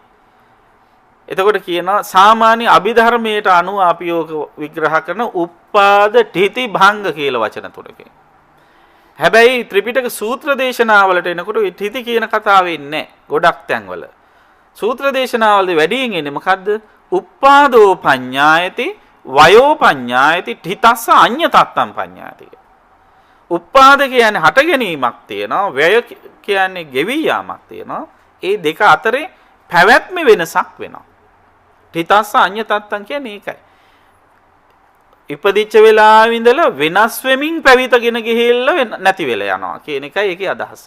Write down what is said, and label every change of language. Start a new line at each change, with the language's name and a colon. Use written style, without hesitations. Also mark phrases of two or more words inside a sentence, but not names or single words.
Sinhala: එතකොට කියනවා සාමාන්‍ය අභිධර්මයට අනුව අපි යෝග විග්‍රහ කරන
Pali: උප්පාද ඨිති භංග
Sinhala: කියලා වචන තුනකින්. හැබැයි ත්‍රිපිටක සූත්‍ර දේශනාවලට එනකොට ඒ ඨිති කියන කතාව එන්නේ ගොඩක් තැන්වල. සූත්‍ර දේශනාවලදී වැඩියෙන් එන්නේ මොකද්ද?
Pali: උප්පාදෝ පඤ්ඤායති වයෝ පඤ්ඤායති ඨිතස්ස අඤ්ඤතත්තම් පඤ්ඤායති.
Sinhala: උප්පාද කියන්නේ හට ගැනීමක් තියෙනවා, වැය කියන්නේ ගෙවි යාමක් තියෙනවා. ඒ දෙක අතරේ පැවැත්ම වෙනසක් වෙනවා.
Pali: ඨිතස්ස අඤ්ඤතත්තම්
Sinhala: කියන්නේ ඒකයි. ඉපදිච්ච වෙලාවෙ ඉඳලා වෙනස් වෙමින් පැවිතගෙන ගිහිල්ලා නැති වෙලා යනවා කියන එකයි ඒකේ අදහස.